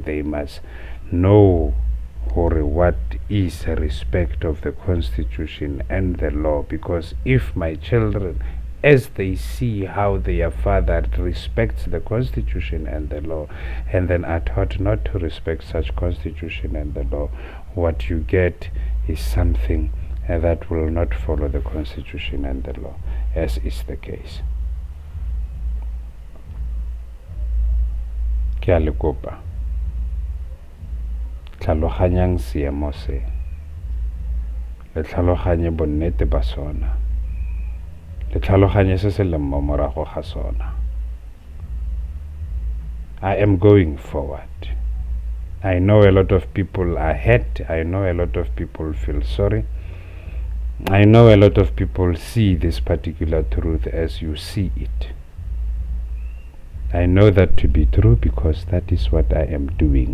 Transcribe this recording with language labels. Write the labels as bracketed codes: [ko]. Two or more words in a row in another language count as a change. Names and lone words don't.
[en] They must know what is respect of the Constitution and the law, because if my children, as they see how their father respects the Constitution and the law, and then are taught not to respect such Constitution and the law, what you get is something that will not follow the Constitution and the law, as is the case. [tn] Ke a le kopa tlhaloganyang seemo se, le tlhaloganye bonnete ba sona, le tlhaloganye se se leng mo morago ga sona. [en] I am going forward. I know a lot of people are hurt. I know a lot of people feel sorry. I know a lot of people see this particular truth as you see it. I know that to be true because that is what I am doing.